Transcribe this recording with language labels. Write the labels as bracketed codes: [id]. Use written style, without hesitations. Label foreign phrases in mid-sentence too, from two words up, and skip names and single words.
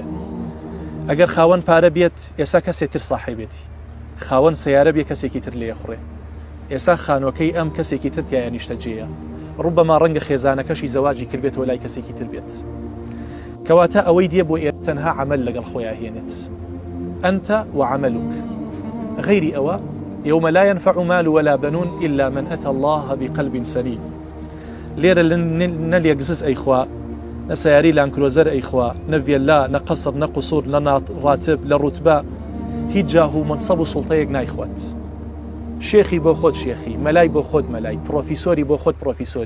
[ckb] ئەگەر خاوەن پارە بێت ئێستا کەسێک تر ساحیبێتی، خاوەن سەیارە بێ کەسێکی تر لێ خوڕێ. ئێستا خانووەکەی ئەم کەسێکی تر تایە نیشتەجێیە، ڕوبەما ڕەنگە خێزانەکەشی زەواجی کردبێتەوە لای کەسێکی تر بێت. کەواتە ئەوەی دێ بۆ ئێرە تەنها عەمەل لەگەڵ خۆیان هێنێت. [ar] ئەنتە وعەمەلوک، [ckb] غەیری ئەوە [ar] يوم لا ينفع مال ولا بنون إلا من أتى الله بقلب سليم. [ckb] لێرە نەلێگزز ئەیخوا، نە سەیاری لانکرۆزەر ئەیخوا، نە ڤێلا، نە قەسر، نە قوسوور، لە ڕاتب، لە ڕوتبە، هیچ جاه و منسەب و سوڵتەیەک نایخوات. شێخی بۆ خۆت شێخی، مەلای بۆ خۆت مەلای، پرۆفیسۆری بۆ خۆت پرۆفیسۆری.